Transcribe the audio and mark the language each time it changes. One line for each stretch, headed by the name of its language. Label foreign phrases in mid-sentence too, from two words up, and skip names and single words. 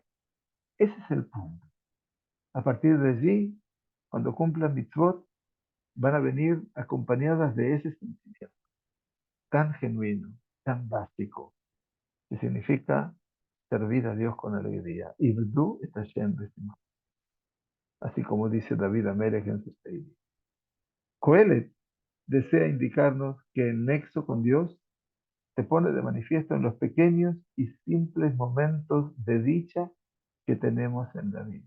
Spanish: Ese es el punto. A partir de allí, cuando cumplan mitzvot, van a venir acompañadas de ese sentimiento tan genuino, tan básico, que significa servir a Dios con alegría.
Hebrew: עבדו את השם בשמחה.
Spanish: Así como dice David Amelech en su Seidi. Coelet desea indicarnos que el nexo con Dios se pone de manifiesto en los pequeños y simples momentos de dicha que tenemos en la vida.